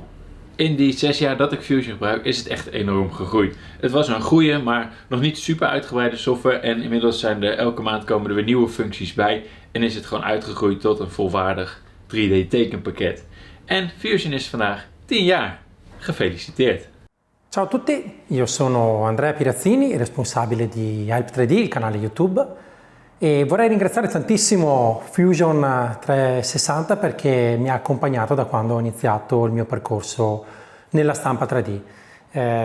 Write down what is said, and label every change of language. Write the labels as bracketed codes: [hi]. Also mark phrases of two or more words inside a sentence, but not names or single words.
[nl] In die 6 jaar dat ik Fusion gebruik is het echt enorm gegroeid. Het was een goede, maar nog niet super uitgebreide software en inmiddels zijn er elke maand komen er weer nieuwe functies bij en is het gewoon uitgegroeid tot een volwaardig 3D tekenpakket. En Fusion is vandaag 10 jaar. Gefeliciteerd! [it] Ciao a tutti, io sono Andrea Prazzini, responsabile di Help 3D, il canale YouTube, e vorrei ringraziare tantissimo Fusion 360 perché mi ha accompagnato da quando ho iniziato il mio percorso nella stampa 3D.